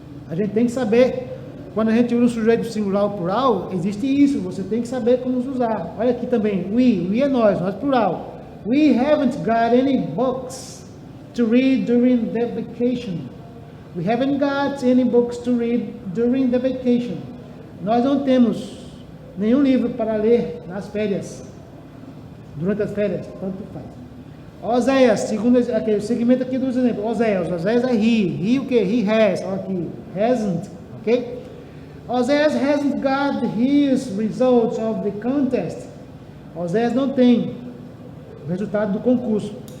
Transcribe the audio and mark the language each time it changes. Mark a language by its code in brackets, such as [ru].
[pt] A gente tem que saber, quando a gente usa o sujeito singular ou plural, existe isso, você tem que saber como usar. Olha aqui também, we é nós plural. [en] We haven't got any books to read during the vacation. We haven't got any books to read during the vacation. [pt] Nós não temos nenhum livro para ler nas férias, durante as férias, tanto faz. Oséias, segundo aquele segmento aqui dos exemplos, Oséias é he o que? [en] He has, [pt] olha aqui, [en] hasn't, ok? Oséias hasn't got his results of the contest. [pt] Oséias não tem o resultado do concurso.